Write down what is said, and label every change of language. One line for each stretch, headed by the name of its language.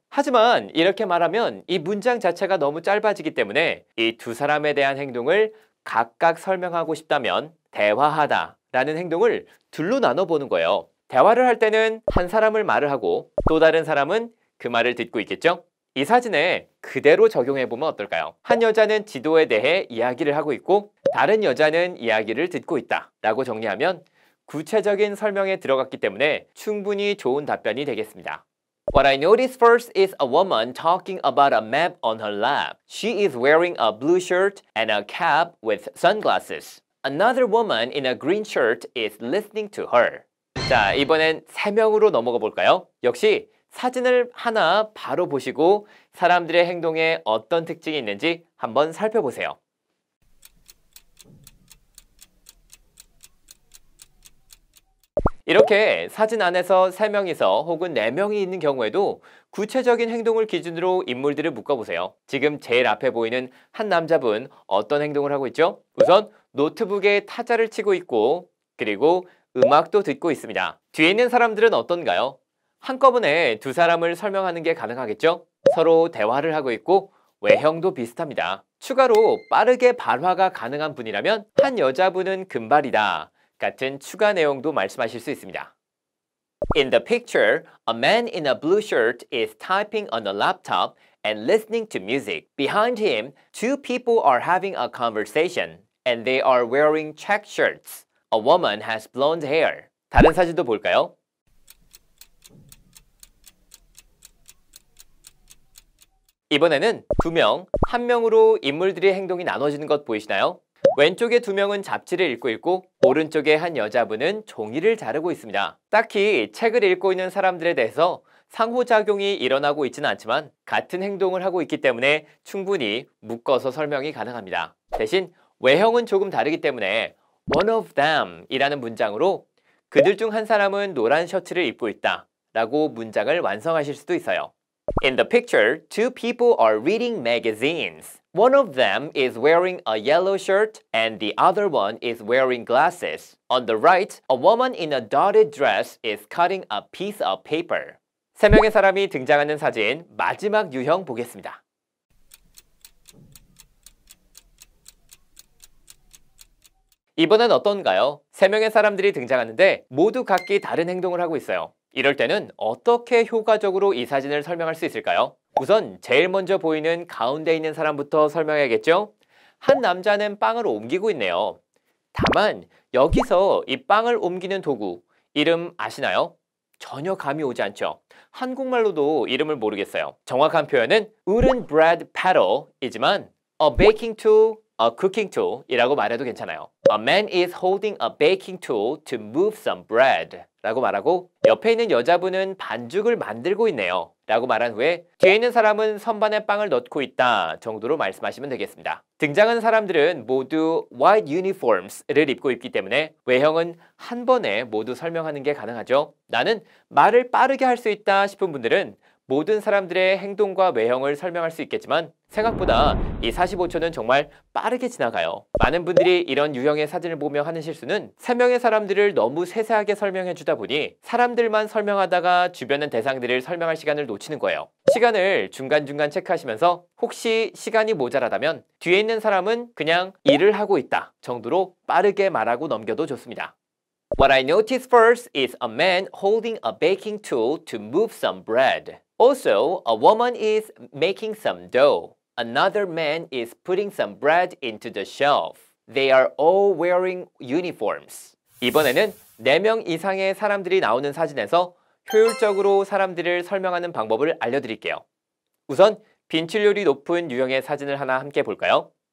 Korean: 하지만 이렇게 말하면 이 문장 자체가 너무 짧아지기 때문에 이 두 사람에 대한 행동을 각각 설명하고 싶다면 대화하다 라는 행동을 둘로 나눠보는 거예요. 대화를 할 때는 한 사람을 말을 하고 또 다른 사람은 그 말을 듣고 있겠죠? 이 사진에 그대로 적용해보면 어떨까요? 한 여자는 지도에 대해 이야기를 하고 있고 다른 여자는 이야기를 듣고 있다 라고 정리하면 구체적인 설명에 들어갔기 때문에 충분히 좋은 답변이 되겠습니다.
English: What I noticed first is a woman talking about a map on her lap. She is wearing a blue shirt and a cap with sunglasses. Another woman in a green shirt is listening to her.
Korean: 자, 이번엔 3명으로 넘어가 볼까요? 역시 사진을 하나 바로 보시고 사람들의 행동에 어떤 특징이 있는지 한번 살펴보세요. 이렇게 사진 안에서 3명이서 혹은 4명이 있는 경우에도 구체적인 행동을 기준으로 인물들을 묶어보세요. 지금 제일 앞에 보이는 한 남자분 어떤 행동을 하고 있죠? 우선 노트북에 타자를 치고 있고 그리고 음악도 듣고 있습니다. 뒤에 있는 사람들은 어떤가요? 한꺼번에 두 사람을 설명하는 게 가능하겠죠? 서로 대화를 하고 있고 외형도 비슷합니다. 추가로 빠르게 발화가 가능한 분이라면 한 여자분은 금발이다 같은 추가 내용도 말씀하실 수 있습니다.
English: In the picture, a man in a blue shirt is typing on a laptop and listening to music. Behind him, two people are having a conversation and they are wearing check shirts. A woman has blonde hair.
Korean: 다른 사진도 볼까요? 이번에는 두 명, 한 명으로 인물들의 행동이 나눠지는 것 보이시나요? 왼쪽에 두 명은 잡지를 읽고 있고 오른쪽에 한 여자분은 종이를 자르고 있습니다. 딱히 책을 읽고 있는 사람들에 대해서 상호작용이 일어나고 있지는 않지만 같은 행동을 하고 있기 때문에 충분히 묶어서 설명이 가능합니다. 대신 외형은 조금 다르기 때문에
English: one of them
Korean: 이라는 문장으로 그들 중 한 사람은 노란 셔츠를 입고 있다 라고 문장을 완성하실 수도 있어요.
English: In the picture, two people are reading magazines. One of them is wearing a yellow shirt and the other one is wearing glasses. On the right, a woman in a dotted dress is cutting a piece of paper.
Korean: 3명의 사람이 등장하는 사진 마지막 유형 보겠습니다. 이번엔 어떤가요? 3명의 사람들이 등장하는데 모두 각기 다른 행동을 하고 있어요. 이럴 때는 어떻게 효과적으로 이 사진을 설명할 수 있을까요? 우선 제일 먼저 보이는 가운데 있는 사람부터 설명해야겠죠? 한 남자는 빵을 옮기고 있네요. 다만 여기서 이 빵을 옮기는 도구 이름 아시나요? 전혀 감이 오지 않죠? 한국말로도 이름을 모르겠어요. 정확한 표현은
English: wooden bread paddle
Korean: 이지만
English: a baking tool, a cooking tool
Korean: 이라고 말해도 괜찮아요.
English: A man is holding a baking tool to move some bread
Korean: 라고 말하고 옆에 있는 여자분은 반죽을 만들고 있네요 라고 말한 후에 뒤에 있는 사람은 선반에 빵을 넣고 있다 정도로 말씀하시면 되겠습니다. 등장한 사람들은 모두
English: white uniforms
Korean: 를 입고 있기 때문에 외형은 한 번에 모두 설명하는 게 가능하죠. 나는 말을 빠르게 할 수 있다 싶은 분들은 모든 사람들의 행동과 외형을 설명할 수 있겠지만 생각보다 이 45초는 정말 빠르게 지나가요. 많은 분들이 이런 유형의 사진을 보며 하는 실수는 3명의 사람들을 너무 세세하게 설명해 주다 보니 사람들만 설명하다가 주변의 대상들을 설명할 시간을 놓치는 거예요. 시간을 중간중간 체크하시면서 혹시 시간이 모자라다면 뒤에 있는 사람은 그냥 일을 하고 있다 정도로 빠르게 말하고 넘겨도 좋습니다.
English: What I noticed first is a man holding a baking tool to move some bread. Also, a woman is making some dough. Another man is putting some bread into the shelf. They are all wearing uniforms.
Korean: 이번에는 4명 이상의 사람들이 나오는 사진에서 효율적으로 사람들을 설명하는 방법을 알려드릴게요. 우선 빈출률이 높은 유형의 사진을 하나 함께 볼까요?